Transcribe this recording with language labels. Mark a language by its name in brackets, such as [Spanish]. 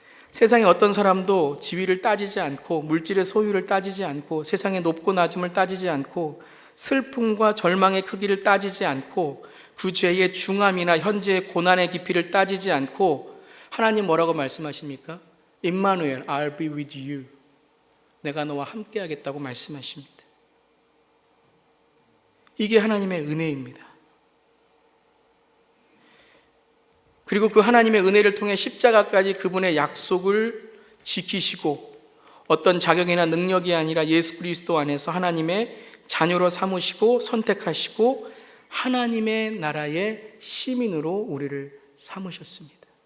[Korean] 세상에 어떤 사람도 지위를 따지지 않고 물질의 소유를 따지지 않고 세상의 높고 낮음을 따지지 않고 슬픔과 절망의 크기를 따지지 않고 그 죄의 중함이나 현재의 고난의 깊이를 따지지 않고 하나님 뭐라고 말씀하십니까? [English] 임마누엘, I'll be with you. [Korean] 내가 너와 함께 하겠다고 말씀하십니다. 이게 하나님의 은혜입니다. 그리고 그 하나님의 은혜를 통해 십자가까지 그분의 약속을 지키시고 어떤 자격이나 능력이 아니라 예수 그리스도 안에서 하나님의 자녀로 삼으시고 선택하시고 하나님의 나라의 시민으로 우리를 삼으셨습니다.